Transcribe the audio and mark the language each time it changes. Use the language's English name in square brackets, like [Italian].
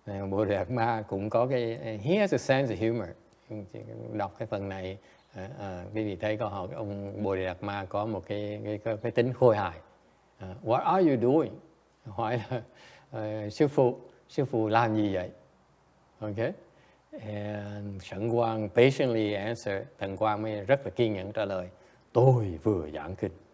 [English] Bodhidharma [Vietnamese] cũng có cái, [English] he has a sense of humor. [Vietnamese] Đọc cái phần này, quý vị thấy ông Bodhidharma có một cái tính khôi hài. [English] What are you doing? [Vietnamese] Hỏi là sư phụ làm gì vậy? Okay. [English] And Shen Guang patiently answered. [Vietnamese] Thần Quang mới rất là kiên nhẫn trả lời, tôi vừa giảng kinh.